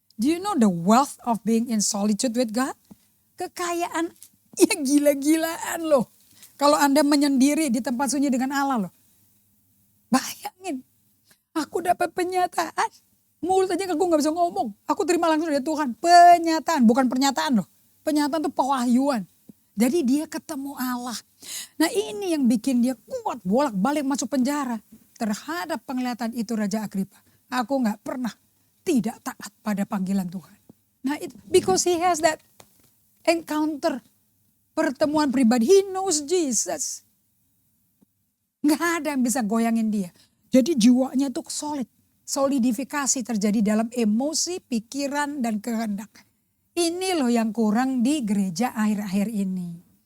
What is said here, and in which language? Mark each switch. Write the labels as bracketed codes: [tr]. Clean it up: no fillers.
[en] Do you know the wealth of being in solitude with God? [id] Kekayaan yang gila-gilaan loh. Kalau Anda menyendiri di tempat sunyi dengan Allah loh. Bayangin. Aku dapat penyataan. Mulut aja aku gak bisa ngomong. Aku terima langsung dari Tuhan. Penyataan. Bukan pernyataan loh. Penyataan itu pewahyuan. Jadi dia ketemu Allah. Nah ini yang bikin dia kuat bolak-balik masuk penjara. Terhadap penglihatan itu Raja Agripa. Aku gak pernah tidak taat pada panggilan Tuhan. [en] Nah because he has that encounter. [id] Pertemuan pribadi. [en] He knows Jesus. [id] Gak ada yang bisa goyangin dia. Jadi jiwanya tuh solid. Solidifikasi terjadi dalam emosi, pikiran, dan kehendak. Ini loh yang kurang di gereja akhir-akhir ini.